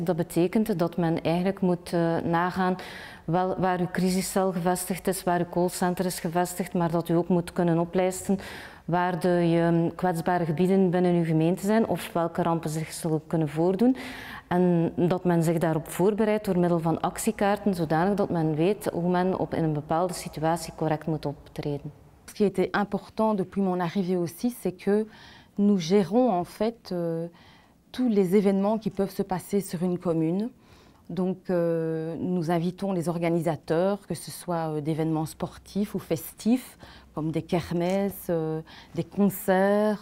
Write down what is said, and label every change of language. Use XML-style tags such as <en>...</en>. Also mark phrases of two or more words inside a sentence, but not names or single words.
<nl>Dat betekent dat men eigenlijk moet nagaan waar uw crisiscel gevestigd is, waar uw callcenter is gevestigd, maar dat u ook moet kunnen oplijsten waar de kwetsbare gebieden binnen uw gemeente zijn of welke rampen zich zullen kunnen voordoen. En dat men zich daarop voorbereidt door middel van actiekaarten, zodanig dat men weet hoe men in een bepaalde situatie correct moet optreden.</nl> <fr>Ce qui était important depuis mon arrivée aussi, c'est que nous gérons en fait tous les événements qui peuvent se passer sur une commune. Donc nous invitons les organisateurs, que ce soit d'événements sportifs ou festifs, comme des kermesses, des concerts.</fr>